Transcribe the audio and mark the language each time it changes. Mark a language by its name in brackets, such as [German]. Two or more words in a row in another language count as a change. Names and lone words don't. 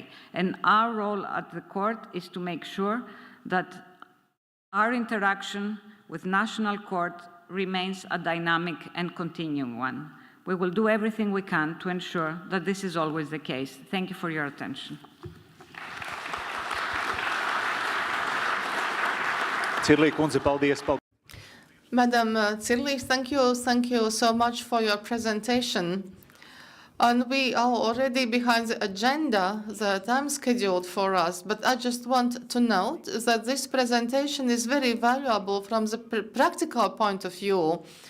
[English] And our role at the court is to make sure that our interaction with national court remains a dynamic and continuing one. We will do everything we can to ensure that this is always the case. Thank you for your attention. [Latvian] Cirlī kundze, paldies. [English] Madam Cirlī, thank you so much for your presentation. And we are already behind the agenda, the time scheduled for us, but I just want to note that this presentation is very valuable from the practical point of view.